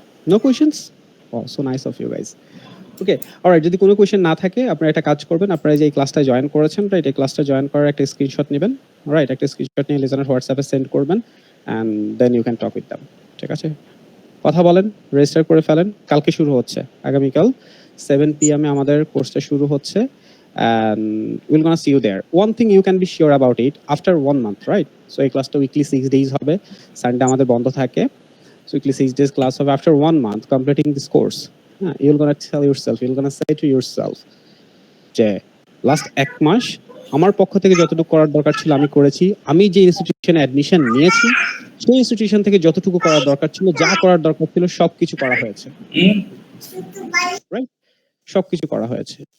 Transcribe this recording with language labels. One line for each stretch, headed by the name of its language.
Bangla: No questions?
English: Oh, so nice of you guys.
Bangla: Okay, alright, যদি কোনো question না থাকে আপনারা একটা কাজ করবেন, আপনারা যে এই ক্লাসটা জয়েন করেছেন, রাইট, এই ক্লাসটা জয়েন করার একটা স্ক্রিনশট নেবেন, রাইট, একটা স্ক্রিনশট নিয়ে লিজনার হোয়াটসঅ্যাপে সেন্ড করবেন
English: And then you can talk with them.
Bangla: ঠিক আছে, কথা বলেন, রেজিস্টার করে ফেলেন। কালকে শুরু হচ্ছে, আগামীকাল 7 PM আমাদের কোর্সটা শুরু হচ্ছে
English: and we're gonna see you there. One thing you can be sure about it, after 1 month, right?
Bangla: So এই ক্লাসটা উইকলি 6 days হবে, সানডে আমাদের বন্ধ থাকে। So weekly 6 days class হবে
English: after 1 month completing this course. You're gonna tell yourself, you're gonna say to yourself
Bangla: যে last 1 মাস আমার পক্ষ থেকে যতটুকু করার দরকার ছিল আমি করেছি, আমি যে ইনস্টিটিউশনে অ্যাডমিশন নিয়েছি সেই ইনস্টিটিউশন থেকে যতটুকু করার দরকার ছিল, যা করার দরকার ছিল সবকিছু করা হয়েছে, রাইট, সবকিছু করা হয়েছে।